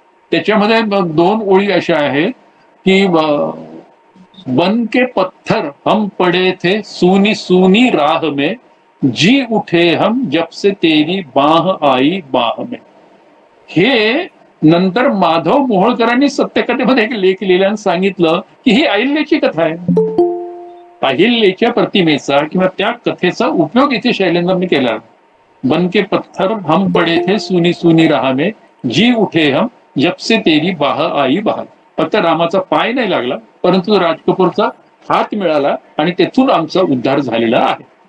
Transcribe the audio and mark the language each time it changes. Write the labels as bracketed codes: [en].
[mr] त्याच्यामध्ये 2 ओळी अशा आहेत की [hi] बन के पत्थर हम पड़े थे सूनी सूनी राह में, जी उठे हम जब से तेरी बाह आई बाह में. [mr] हे नंतर माधव मोहोळकरांनी सत्यकथेमध्ये एक लेख लिहिल्यानं सांगितलं की ही अहिल्याची कथा आहे. अहिल्याच्या प्रतिमेचा किंवा त्या कथेचा उपयोग इथे शैलेंद्रने केला. [hi] बन के पत्थर हम पड़े थे सूनी सूनी राह में, जी उठे हम जब से तेरी बाह आई बाह. [mr] फक्त रामाचा पाय नाही लागला परंतु राज कपूरचा हात मिळाला आणि तेथून आमचा उद्धार झालेला आहे.